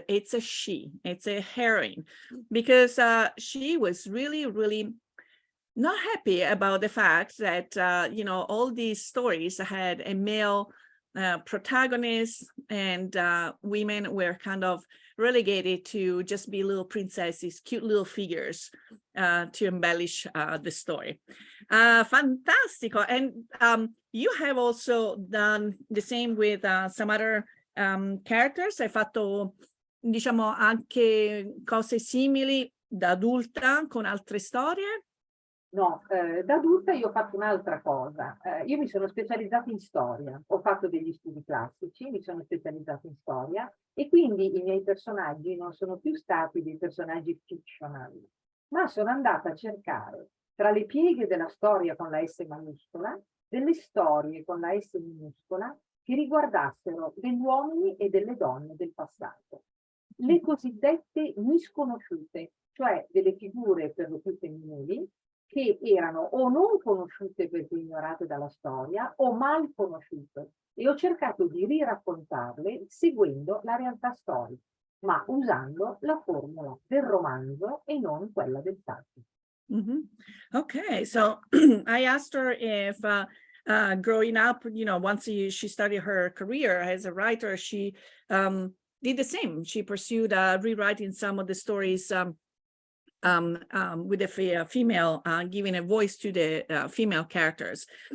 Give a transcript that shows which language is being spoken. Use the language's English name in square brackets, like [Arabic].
[English] It's a she, it's a heroine, because she was really not happy about the fact that, you know, all these stories had a male protagonist, and women were kind of relegated to just be little princesses, cute little figures to embellish the story. [Italian] Fantastico. [English] And you have also done the same with some other characters. [Italian] Hai fatto, diciamo, anche cose simili da adulta con altre storie? No, da adulta io ho fatto un'altra cosa. Io mi sono specializzata in storia, ho fatto degli studi classici, mi sono specializzata in storia e quindi i miei personaggi non sono più stati dei personaggi fictional, ma sono andata a cercare tra le pieghe della storia con la S maiuscola, delle storie con la S minuscola che riguardassero degli uomini e delle donne del passato. Le cosiddette misconosciute, cioè delle figure per lo più femminili, che erano o non conosciute perché ignorate dalla storia o mal conosciute, e ho cercato di riraccontarle seguendo la realtà storica, ma usando la formula del romanzo e non quella del saggio. [English] Okay, so I asked her if growing up, you know, once she started her career as a writer, she did the same. She pursued rewriting some of the stories with a female, giving a voice to the female characters.